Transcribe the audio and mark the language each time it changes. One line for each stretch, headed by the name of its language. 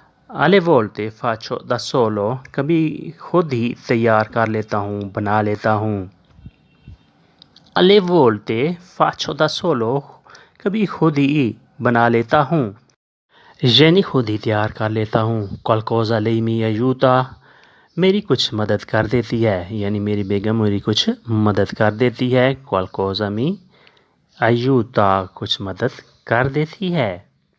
Italian: Alle volte faccio da solo।
Urdu: कभी खुद ही तैयार कर लेता हूँ, बना लेता हूँ।
Italian: Alle volte faccio da solo।
Urdu: कभी खुद ही बना लेता हूँ। यानी खुद ही तैयार कर लेता हूँ।
Italian: Qualcosa lei mi aiuta।
Urdu: मेरी कुछ मदद कर देती है। यानी मेरी बेगम मेरी कुछ मदद कर देती है।
Italian: Qualcosa mi aiuta।
Urdu: कुछ मदद कर देती है।